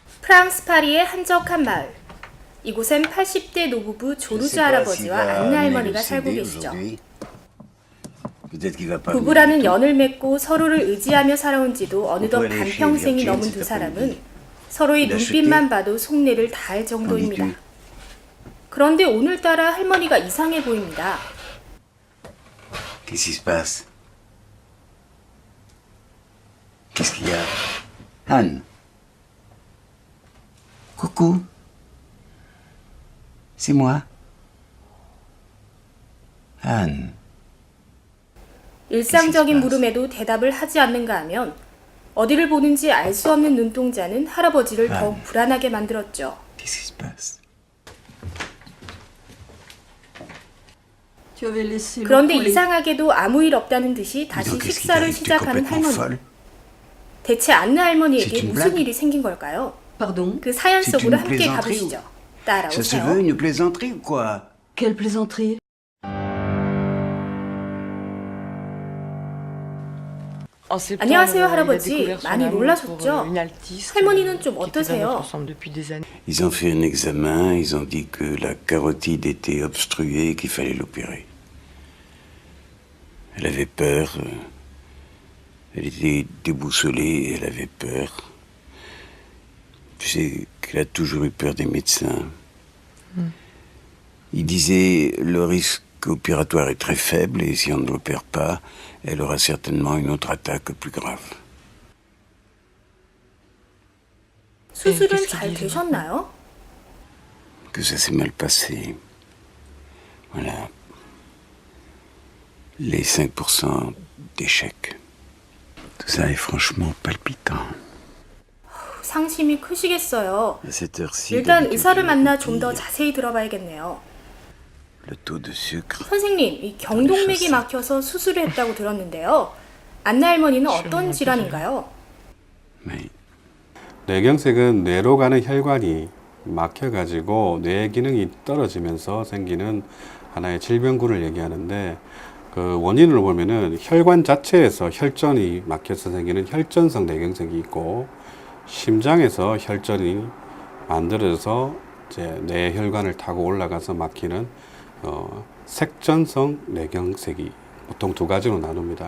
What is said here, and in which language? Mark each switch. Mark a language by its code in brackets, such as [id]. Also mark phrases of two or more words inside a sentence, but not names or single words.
[ko] 프랑스 파리의 한적한 마을. 이곳엔 80대 노부부 조르주 할아버지와 안네 할머니가 살고 계시죠. 부부라는 연을 맺고 서로를 의지하며 살아온 지도 어느덧 반평생이 넘은 두 사람은 서로의 눈빛만 봐도 속내를 다할 정도입니다. 그런데 오늘따라 할머니가 이상해 보입니다. [fr] Qu'est-ce qui se passe? Qu'est-ce qu'il y a? Anne. Coucou. C'est moi. Anne. [ko] 일상적인 물음에도 대답을 하지 않는가 하면 어디를 보는지 알 수 없는 눈동자는 할아버지를 더욱 불안하게 만들었죠. [fr] Qu'est-ce qui se passe? [ko] 그런데 이상하게도 아무 일 없다는 듯이 다시 식사를 시작하는 할머니. 대체 안네 할머니에게 무슨 일이 생긴 걸까요? 그 사연 속으로 함께 가보시죠. 따라오세요. [fr] Ça se veut une plaisanterie ou quoi? Quelle plaisanterie? [ko] 안녕하세요, 할아버지. 많이 놀라셨죠? 할머니는 좀 어떠세요? [fr] Ils ont fait un examen, ils ont dit que la carotide était obstruée et qu'il fallait l'opérer. Elle avait peur, elle était déboussolée, elle avait peur. Tu sais qu'elle a toujours eu peur des médecins. Il disait le risque opératoire est très faible et si on ne l'opère pas, elle aura certainement une autre attaque plus grave. [ko] 수술은 잘 되셨나요? [fr] Que ça s'est mal passé. Voilà. Les 5% d'échec. Tout ça est franchement palpitant. [ko] 상심이 크시겠어요. [fr] À cette heure-ci, [ko] 일단 [fr] d'habitude, [ko] 의사를 [fr] je [ko] 만나 [fr] dis, [ko] 좀 더 자세히 들어봐야겠네요. [fr] Le taux de sucre. [ko] 선생님, 이 경동맥이 막혀서 수술을 했다고 들었는데요. 안네 할머니는 어떤 질환인가요? [fr] Mais [ko] 뇌경색은 뇌로 가는 혈관이 막혀가지고 뇌 기능이 떨어지면서 생기는 하나의 질병군을 얘기하는데 그 원인을 보면은 혈관 자체에서 혈전이 막혀서 생기는 혈전성 뇌경색이 있고 심장에서 혈전이 만들어져서 이제 뇌 혈관을 타고 올라가서 막히는 색전성 뇌경색이 보통 두 가지로 나눕니다.